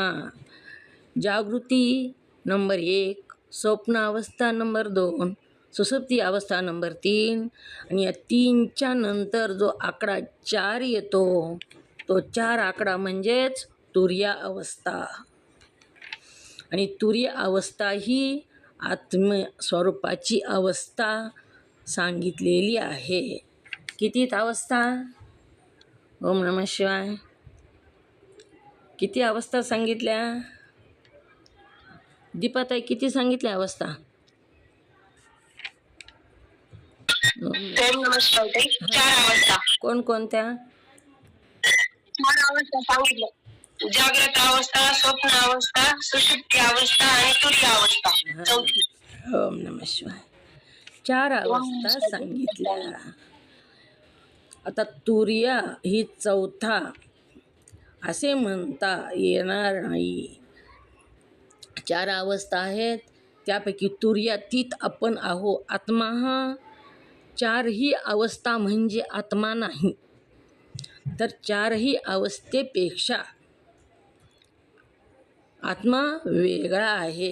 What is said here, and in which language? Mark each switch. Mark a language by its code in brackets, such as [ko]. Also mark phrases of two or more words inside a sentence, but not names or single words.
[mr] जागृती नंबर 1, स्वप्न अवस्था नंबर 2, सुषुप्ती अवस्था नंबर 3 आणि या 3च्या नंतर जो आकडा 4 येतो, तो 4 आकडा म्हणजेच तुर्य अवस्था. आणि तुर्य अवस्था ही आत्मस्वरूपाची अवस्था सांगितलेली आहे. किती अवस्था? [sa] ओम नमः शिवाय. [mr] किती अवस्था सांगितल्या? दीपाताई किती सांगितल्या अवस्था? [sa] ओम नमः शिवाय. [mr] 4 अवस्था. कोणकोणत्या? 4 अवस्था सांगितल्या. जागृत अवस्था, स्वप्न अवस्था, सुषुप्ती अवस्था आणि तुर्य अवस्था. चौथी. [sa] ओम नमः शिवाय. [mr] 4 अवस्था सांगितल्या. आता तुर्य ही चौथा असे म्हणता येणार नाही. 4 अवस्था आहेत, त्यापैकी तुर्यातीत आपण आहो. आत्मा हा 4ही अवस्था म्हणजे आत्मा नाही, तर 4ही अवस्थेपेक्षा आत्मा वेगळा आहे.